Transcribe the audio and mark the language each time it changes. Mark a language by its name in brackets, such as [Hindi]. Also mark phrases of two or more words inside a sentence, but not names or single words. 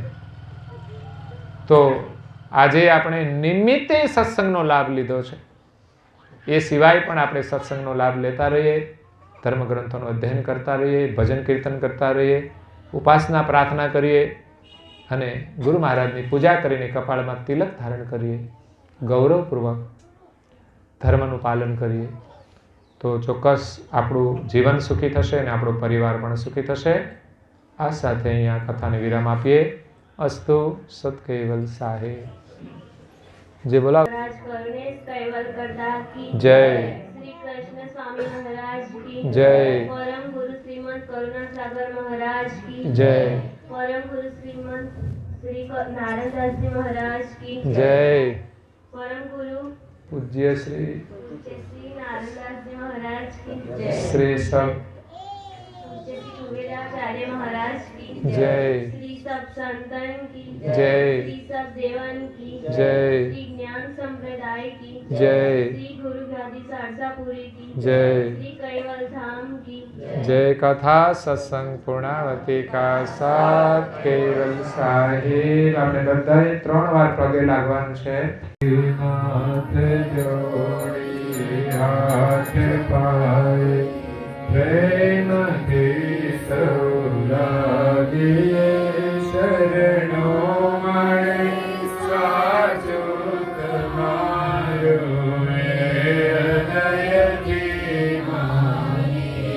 [Gujarati] તો આજે આપણે નિમિત્તે સત્સંગનો લાભ લીધો છે, એ સિવાય પણ આપણે સત્સંગનો લાભ લેતા રહીએ, ધર્મગ્રંથોનું અધ્યયન કરતા રહીએ, ભજન કીર્તન કરતા રહીએ, ઉપાસના પ્રાર્થના કરીએ અને ગુરુ મહારાજની પૂજા કરીને કપાળમાં તિલક ધારણ કરીએ, ગૌરવપૂર્વક ધર્મનું પાલન કરીએ. તો ચોક્કસ આપણું જીવન સુખી થશે અને આપણો પરિવાર પણ સુખી થશે. આ સાથે અહીંયા કથાને વિરામ આપીએ. અસ્તુ સત કૈવલ સાહે. જે બોલા જય. [Hindi] श्री कृष्ण स्वामी महाराज की जय. परम गुरु श्रीमंत करुणा सागर महाराज की जय. परम गुरु श्रीमंत श्री नारायण दास जी महाराज की जय. परम गुरु पूज्य श्री श्री नारायण दास जी महाराज की जय. श्री सब पूज्य श्री कुबेराचार्य महाराज की जय. श्री सब संतन की जय. श्री सब देवन की जय. श्री ज्ञान संप्रदाय की जय. श्री गुरु गादी सारसापुरी की जय. श्री कैवल धाम की जय. कथा सत्संग पूर्णावती का साथ केवल साहिब. [Gujarati] આપણે બધાએ 3 વાર પગે લાગવાનું છે. હાથ જોડી હાથ પાય પ્રેમથી સૌ લાગીએ શરણો મળે સાચો તમારો હૃદયથી માની.